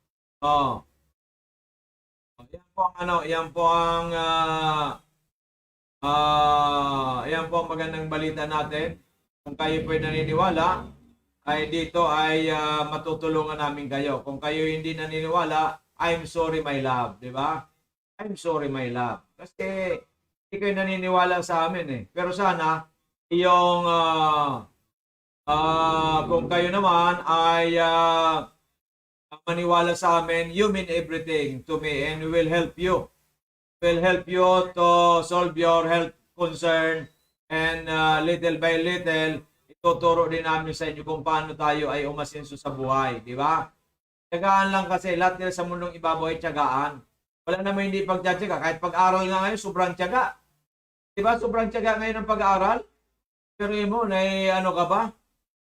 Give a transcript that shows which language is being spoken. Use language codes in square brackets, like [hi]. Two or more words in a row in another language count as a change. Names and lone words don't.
[tl] Yan po ang magandang balita natin. Kung kayo po'y naniniwala, ay dito ay matutulungan namin kayo. Kung kayo hindi naniniwala, [en] I'm sorry my love, [tl] di ba? [en] I'm sorry my love. [tl] Kasi hindi kayo naniniwala sa amin eh. Pero sana, yung kung kayo naman ay maniwala sa amin, [en] you mean everything to me and we will help you. We'll help you to solve your health concern and little by little, [tl] ituturo din namin sa inyo kung paano tayo ay umasenso sa buhay. Di ba? Tiyagaan lang kasi. Lahat nila sa mundong ibabaw ay tiyagaan. Wala naman hindi pagtyaga. Kahit pag-aral nga ngayon, sobrang tiyaga. Di ba? Sobrang tiyaga ngayon ang pag-aaral. Pero mo, ka ba?